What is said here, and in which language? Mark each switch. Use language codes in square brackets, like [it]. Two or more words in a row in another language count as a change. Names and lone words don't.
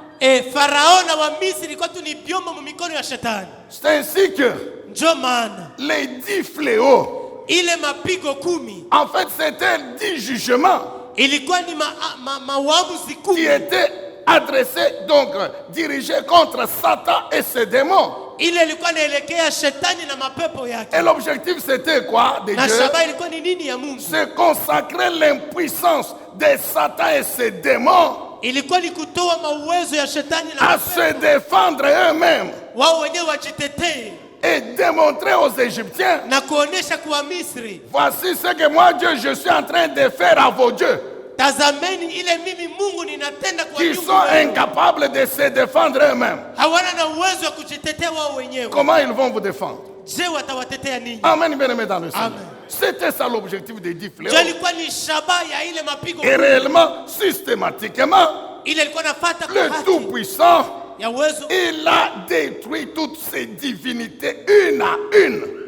[fr] C'est ainsi que les 10 fléaux, en fait c'était 10 jugements qui étaient adressés, donc dirigés contre Satan et ses démons. Et l'objectif c'était quoi de Dieu? C'est consacrer l'impuissance de Satan et ses démons [sw] ilikuwa ni kutoa mawezo ya shetani na [fr] à se défendre eux-mêmes [sw] wao wenyewe wajitetee [fr] et démontrer aux Égyptiens, [sw] na kuonesha kwa Misri, [fr] voici ce que moi Dieu je suis en train de faire à vos dieux, [sw] tazameni ile mimi Mungu ninatenda kwa [fr] qui sont incapables de se défendre eux-mêmes. [sw] hawana na uwezo wa kujitetea wao wenyewe. [fr] Comment ils vont vous défendre? [sw] Je watawatetea nini? [fr] Amen, bien-aimés dans le Seigneur. Amen. C'était ça l'objectif des 10 fléaux. Et réellement, systématiquement, le Tout-Puissant, il a détruit toutes ces divinités une à une.